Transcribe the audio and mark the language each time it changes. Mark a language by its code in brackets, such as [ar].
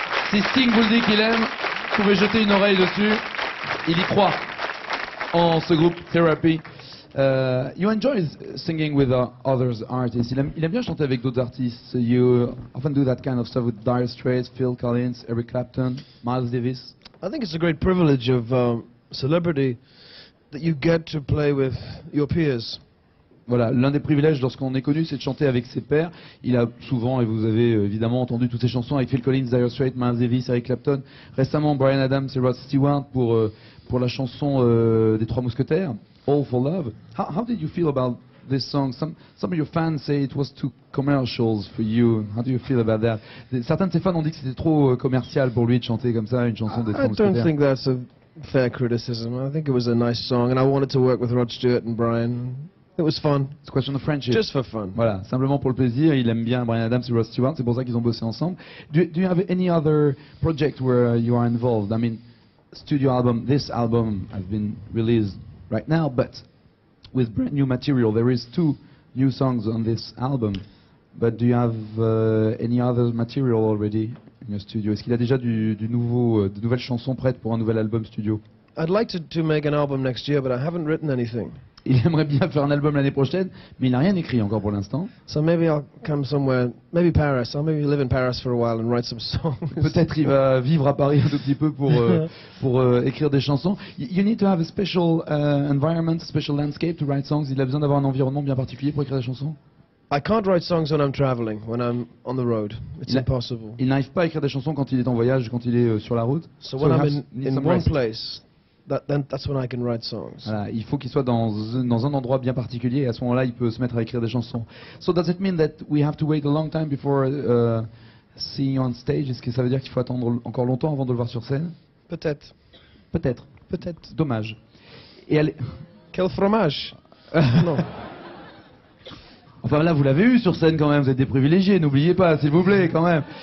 [fr] Si Sting vous le dit qu'il aime, vous pouvez jeter une oreille dessus. Il y croit en ce groupe Therapy. [en] You enjoy singing with others artists. [fr] Il aime bien chanter avec d'autres artistes. [en] You often do that kind of stuff with Dire Straits, Phil Collins, Eric Clapton, Miles Davis. I think it's a great privilege of celebrity that you get to play with your peers. [fr] Voilà, l'un des privilèges lorsqu'on est connu, c'est de chanter avec ses pairs. Il a souvent, et vous avez évidemment entendu toutes ces chansons avec Phil Collins, Dire Straits, Miles Davis, Eric Clapton. Récemment, Bryan Adams et Rod Stewart pour la chanson des Trois Mousquetaires, All for Love. [en] How did you feel about this song? Some of your fans say it was too commercials for you. How do you feel about that? [fr] Certains de ses fans ont dit que c'était trop commercial pour lui de chanter comme ça une chanson des Trois [en] I [fr] Mousquetaires. [en] don't think that's a fair criticism. I think it was a nice song, and I wanted to work with Rod Stewart and Bryan. It was fun. It's a question of friendship. Just for fun. [fr] Voilà, simplement pour le plaisir. Il aime bien Bryan Adams et Rod Stewart, c'est pour ça qu'ils ont bossé ensemble. [en] Do you have any other project where you are involved? I mean, studio album, this album has been released right now, but with brand new material. There is 2 new songs on this album. But do you have any other material already in your studio? [fr] Est-ce qu'il a déjà de nouvelles chansons prêtes pour un nouvel album studio? [en] I'd like to make an album next year, but I haven't written anything. [fr] Il aimerait bien faire un album l'année prochaine, mais il n'a rien écrit encore pour l'instant. [en] So maybe I'll come somewhere, maybe Paris. I'll maybe live in Paris for a while and write some songs. [fr] Peut-être il va vivre à Paris un tout petit peu pour écrire des chansons. [en] You need to have a special environment, special landscape to write songs. [fr] Il a besoin d'avoir un environnement bien particulier pour écrire des chansons. [en] I can't write songs when I'm traveling, when I'm on the road. It's impossible. [fr] Il n'arrive pas à écrire des chansons quand il est en voyage, quand il est sur la route. [en] So when I'm in one place, then that's when I can write songs. [fr] Voilà, il faut qu'il soit dans un endroit bien particulier et à ce moment-là, il peut se mettre à écrire des chansons. [en] So does it mean that we have to wait a long time before seeing you on stage? [fr] Est-ce que ça veut dire qu'il faut attendre encore longtemps avant de le voir sur scène? Peut-être. Peut-être. Peut-être. Dommage. Et allez... Quel fromage? Non. Enfin là, vous l'avez eu sur scène quand même, vous êtes des privilégiés, n'oubliez pas, s'il vous plaît, quand même.